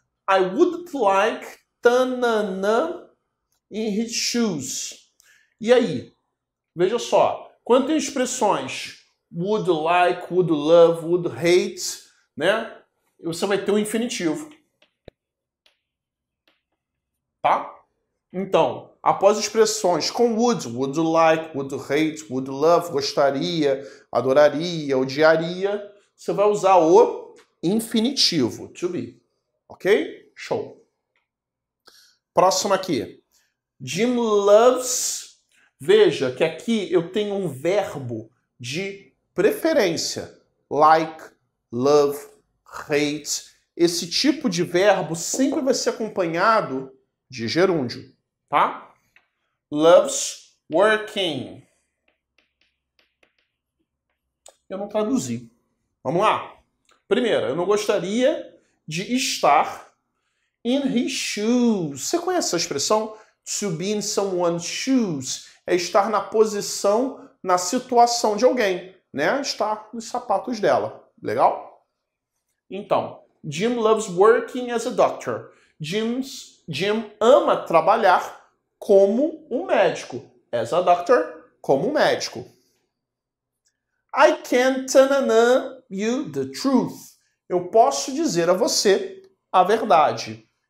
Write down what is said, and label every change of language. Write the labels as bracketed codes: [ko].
[en] I would like tanana in his shoes. [pt] E aí? Veja só. Quando tem expressões would like, would love, would hate, né? Você vai ter um infinitivo. Tá? Então, após expressões com would like, would hate, would love, gostaria, adoraria, odiaria, você vai usar o infinitivo, to be. Ok? Show. Próximo aqui. [en] Jim loves. [pt] Veja que aqui eu tenho um verbo de preferência. Like, love, hate. Esse tipo de verbo sempre vai ser acompanhado de gerúndio, tá? [en] Loves working. [pt] Eu não traduzi. Vamos lá. Primeiro, eu não gostaria de estar in his shoes. Você conhece essa expressão? [en] To be in someone's shoes. [pt] É estar na posição, na situação de alguém, né? Estar nos sapatos dela. Legal? [en] Então, Jim loves working as a doctor. [pt] Jim ama trabalhar como um médico. [en] As a doctor, [pt] como um médico. [en] I can tell you the truth. [pt] Eu posso dizer a você a verdade.